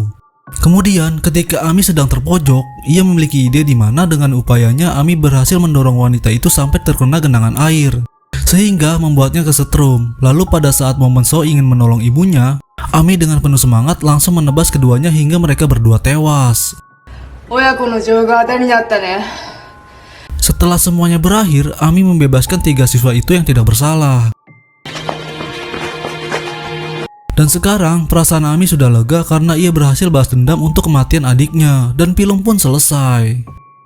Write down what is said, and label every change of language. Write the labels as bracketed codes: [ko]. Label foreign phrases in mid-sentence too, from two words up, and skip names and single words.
[id] Kemudian ketika Ami sedang terpojok, ia memiliki ide di mana dengan upayanya Ami berhasil mendorong wanita itu sampai terkena genangan air, sehingga membuatnya kesetrum. Lalu pada saat momen So ingin menolong ibunya, Ami dengan penuh semangat langsung menebas keduanya hingga mereka berdua tewas. [ja] 親子の情が当たりになったね。 [id] Setelah semuanya berakhir, Ami membebaskan 3 siswa itu yang tidak bersalah. Dan sekarang perasaan Ami sudah lega karena ia berhasil balas dendam untuk kematian adiknya dan film pun selesai.